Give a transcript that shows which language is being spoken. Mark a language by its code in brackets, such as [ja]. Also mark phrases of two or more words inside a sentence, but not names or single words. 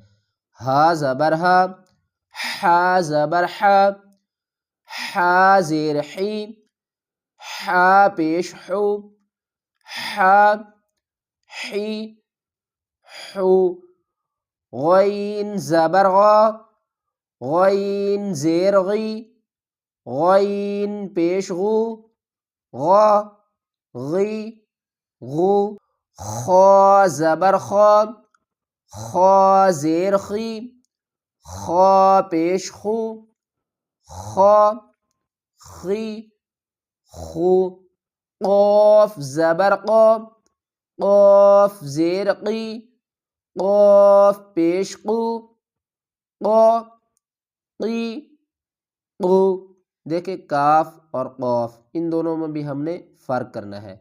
[ur] ہا زبر ہا، ح زبر ح، ح زیر حی، ح پیش حو، ح حی حو، غین زبر غا، غین زیر غی، غین پیش غو، غا غی غو، خا زبر خا، خا زیر خی، خا پیش خو، خا خی خو، قاف زبر قا، قاف زیر قی، قاف پیش قو، قا قی قو۔ دیکھیں کاف اور قاف، ان دونوں میں بھی ہم نے فرق کرنا ہے۔